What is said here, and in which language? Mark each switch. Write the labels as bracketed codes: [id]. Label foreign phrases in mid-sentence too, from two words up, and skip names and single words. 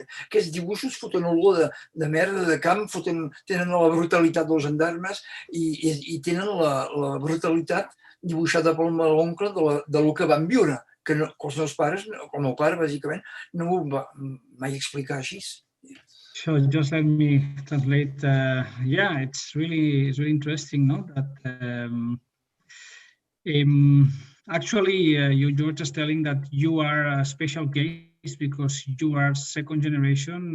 [ca] Aquests dibuixos foten olor de merda de camp, tenen la brutalitat dels gendarmes i tenen la brutalitat dibuixada pel meu oncle del que van viure, que els meus pares, el meu pare, bàsicament, no m'ho va mai explicar així. [en] So just let me translate. Yeah, it's really interesting, no? That actually you were just telling that you are a special case because you are second generation.